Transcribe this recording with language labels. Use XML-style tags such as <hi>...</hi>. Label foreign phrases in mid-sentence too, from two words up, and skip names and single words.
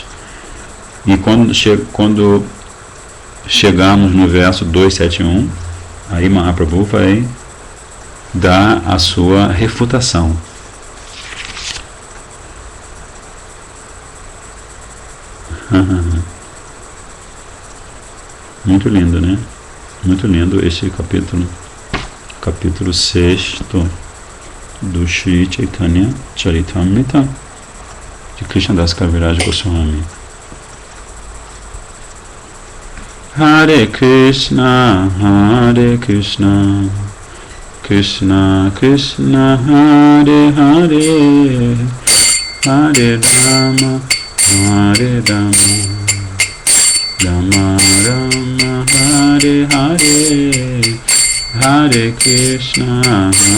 <pt>E quando chegarmos no verso 271, aí Mahaprabhu vai dar a sua refutação. Muito lindo, né? Muito lindo este capítulo 6 do Sri Chaitanya Charitamrita de Krishnadas Kaviraj Goswami.</pt> <sa>हरे कृष्ण, कृष्ण कृष्ण, हरे हरे, हरे राम, हरे राम, राम राम, हरे हरे, हरे कृष्ण,</sa>